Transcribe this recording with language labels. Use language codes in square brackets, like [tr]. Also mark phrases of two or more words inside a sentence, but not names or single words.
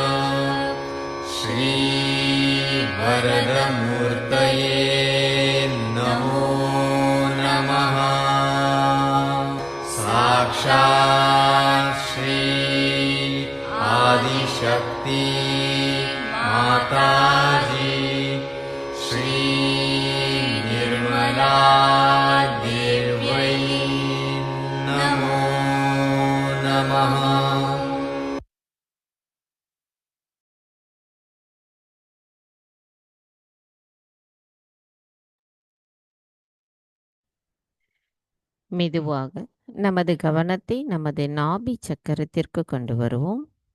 [sa] श्रीवरदमूर्तये नमो नमः साक्षात् श्री आदिशक्ति माताजी श्री निर्मला देव्यै नमो नमः। [ta] மெதுவாக நமது கவனத்தை நமது நாபி சக்கரத்திற்கு கொண்டு வருவோம்.